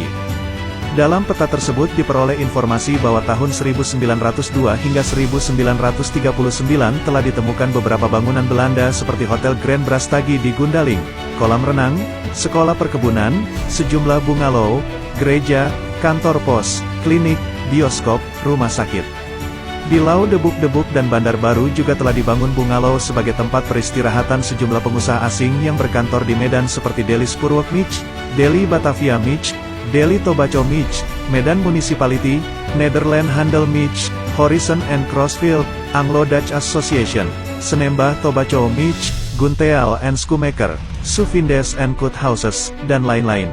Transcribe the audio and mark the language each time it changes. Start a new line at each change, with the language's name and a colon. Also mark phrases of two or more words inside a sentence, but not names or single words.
Indonesian: Dalam peta tersebut diperoleh informasi bahwa tahun 1902 hingga 1939 telah ditemukan beberapa bangunan Belanda seperti Hotel Grand Brastagi di Gundaling, kolam renang, sekolah perkebunan, sejumlah bungalow, gereja, kantor pos, klinik, bioskop, rumah sakit. Di Lau Debuk-Debuk dan Bandar Baru juga telah dibangun bungalow sebagai tempat peristirahatan sejumlah pengusaha asing yang berkantor di Medan seperti Deli Spurwok Mich, Deli Batavia Mich, Deli Tobaco Mich, Medan Municipality, Nederland Handel Mich, Horizon and Crossfield, Anglo-Dutch Association, Senembah Tobaco Mich, Gunteal and Schoemaker, Suvindes and Kut Houses, dan lain-lain.